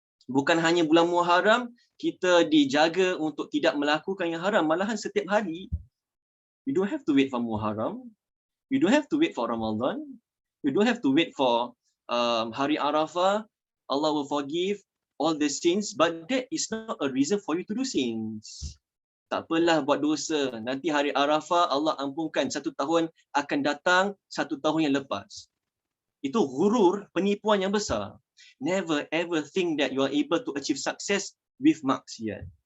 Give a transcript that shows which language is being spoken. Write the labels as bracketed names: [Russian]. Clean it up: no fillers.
[Malay] Bukan hanya bulan Muharram kita dijaga untuk tidak melakukan yang haram, malahan setiap hari. [English] You don't have to wait for Muharram. You don't have to wait for Ramadan. You don't have to wait for Hari Arafah. Allah will forgive all the sins, but that is not a reason for you to do sins. [Malay] Tak apalah buat dosa. Nanti Hari Arafah Allah ampunkan. 1 tahun akan datang, 1 tahun yang lepas. Itu ghurur, penipuan yang besar. [English] Never ever think that you are able to achieve success with maksiat.